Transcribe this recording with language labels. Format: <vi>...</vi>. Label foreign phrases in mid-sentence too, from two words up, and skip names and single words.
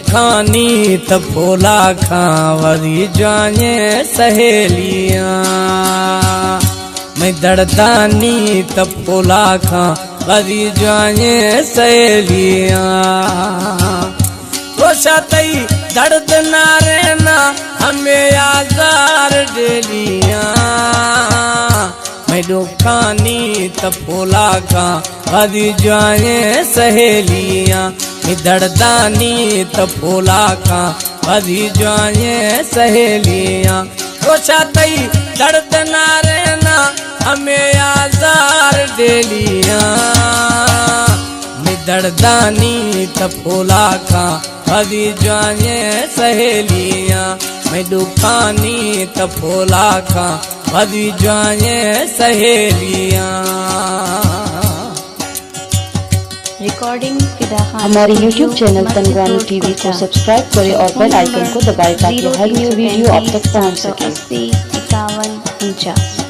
<skr>खानी त फोला खां वरी जाने सहेलियां मैं दर्दानी त फोला खां वरी जाने सहेलियां रोशा तई दर्द ना रहना हमें आजार डेलियां मैं दुखानी त फोला खां वरी जाने सहेलियां मैं दर्दानी त फोला खां वरी जाने सहेलियां रोशा तई दर्द ना रहना हमें आजार डेलियां मैं दर्दानी त फोला खां वरी जाने सहेलियां मैं दुखानी त फोला खां वरी जाने सहेलियां। रिकॉर्डिंग</skr> <hi>हमारे YouTube चैनल तनवानी टीवी को सब्सक्राइब करें और</hi> <en>bell icon</en> <hi>को दबाएं ताकि हर</hi> <en>new video</en> <hi>आप तक पहुंच सके। 80 51 49।</hi>